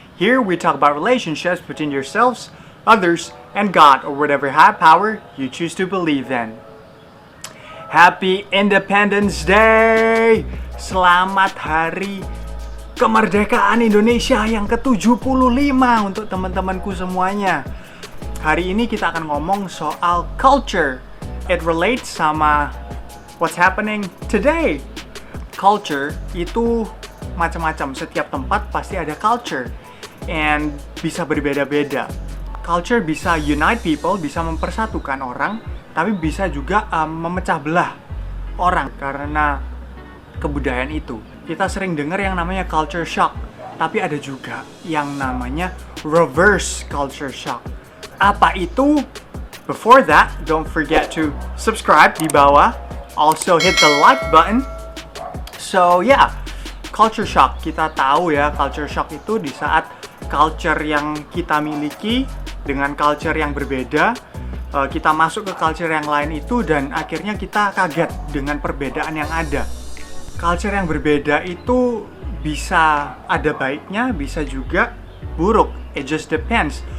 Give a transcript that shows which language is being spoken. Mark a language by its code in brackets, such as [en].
[en] Here we talk about relationships between yourselves, others, and God or whatever high power you choose to believe in. Happy Independence Day! [id] Selamat Hari Kemerdekaan Indonesia yang ke-75 untuk teman-temanku semuanya. Hari ini kita akan ngomong soal culture. [en] It relates [id] sama [en] what's happening today. [id] Culture itu macam-macam, setiap tempat pasti ada culture and bisa berbeda-beda. Culture bisa [en] unite people, [id] bisa mempersatukan orang, tapi bisa juga memecah belah orang karena kebudayaan itu. Kita sering dengar yang namanya culture shock, tapi ada juga yang namanya reverse culture shock. Apa itu? [en] Before that, don't forget to subscribe [id] di bawah. [en] Also hit the like button. So yeah, culture shock. [id] Kita tahu ya, culture shock itu di saat culture yang kita miliki dengan culture yang berbeda, kita masuk ke culture yang lain itu dan akhirnya kita kaget dengan perbedaan yang ada. Culture yang berbeda itu bisa ada baiknya, bisa juga buruk. [en] It just depends.